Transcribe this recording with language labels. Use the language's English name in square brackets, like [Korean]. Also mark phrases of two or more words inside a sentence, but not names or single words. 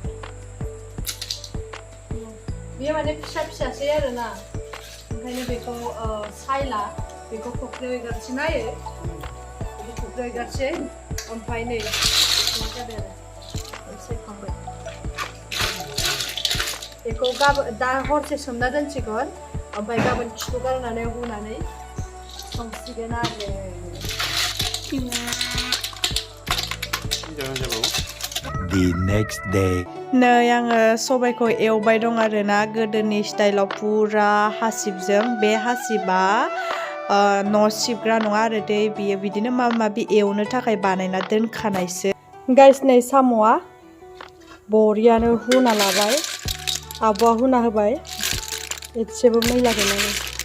[Bodo] बेयो माने फिसा फिसासै आरोना ओंखायनो बेखौ सायला बेखौ फुख्रियाव एगारसै नायो बेखौ फुख्रियाव एगारसै ओमफ्राय नै जाबाय आरो सायखांबाय बेखौ गाबोन दा हरसे सोमना दोनसिगोन ओमफ्राय गाबोन खिखौ गारनानै हुनानै संसिगोन आरो [English] The next day. [Bodo] नै आङो सबायखौ एवबाय दं आरोना गोदोनि स्टाइलाव फुरा हासिबजों बे हासिबा न' सिबग्रा नङा आरो दै बियो बिदिनो माबा माबि एवनो थाखाय बानायना दोनखानायसो गाइस नै साम'आ बरियानो हुना लाबाय आब'आ हुना होबाय एसेबो मैला गैला